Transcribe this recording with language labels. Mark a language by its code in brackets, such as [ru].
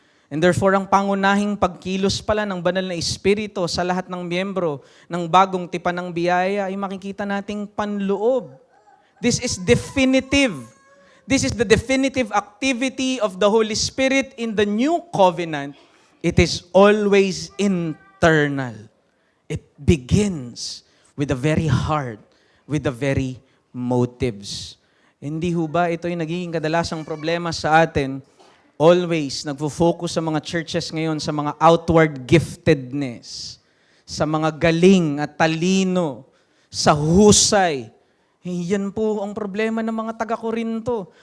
[tl] And therefore, ang pangunahing pagkilos pala ng banal na Espiritu sa lahat ng miyembro ng bagong tipan ng biyaya ay makikita nating panloob. [en] This is definitive. This is the definitive activity of the Holy Spirit in the new covenant. It is always internal. It begins with the very heart, with the very motives. [tl] Hindi ho ba ito yung nagiging kadalasang problema sa atin? Always nagfo-focus sa mga churches ngayon sa mga outward giftedness, sa mga galing at talino, sa husay. Yan po ang problema ng mga taga-Korinto.